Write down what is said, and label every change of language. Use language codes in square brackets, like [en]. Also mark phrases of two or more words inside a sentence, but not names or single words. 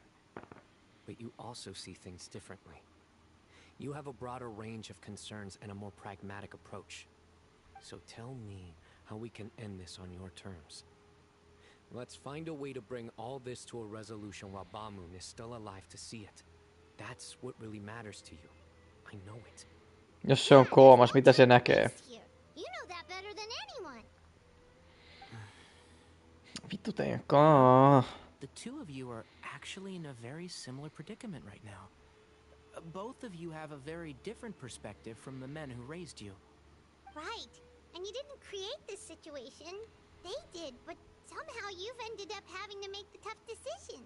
[en] But you also see things differently. You have a broader range of concerns and a more pragmatic approach. So tell me how we can end this on your terms. Let's find a way to bring all this to a resolution while Bamun is still alive to see it. That's what really matters to you. I know it. [fi] Jos se on koomas, mitä se näkee? [en] You know that better than anyone. [fi] Vittu teidän kaa. [en] The two of you are actually in a very similar predicament right now. Both of you have a very different perspective from the men who raised you. Right. And you didn't create this situation. They did, but somehow you've ended up having to make the tough decisions.